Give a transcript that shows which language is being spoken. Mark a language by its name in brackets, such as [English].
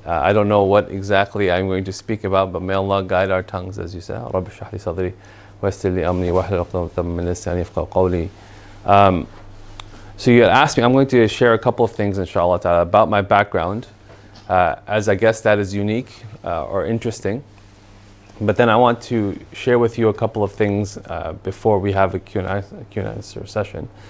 [English] I don't know what exactly I'm going to speak about, but may Allah guide our tongues, as you said. [Arabic] رب اشرح لي صدري ويسر لي أمري واحلل عقدة من لساني يفقهوا قولي. [English] So you had asked me, I'm going to share a couple of things, inshallah ta'ala, about my background, as I guess that is unique or interesting. But then I want to share with you a couple of things before we have a Q&A session.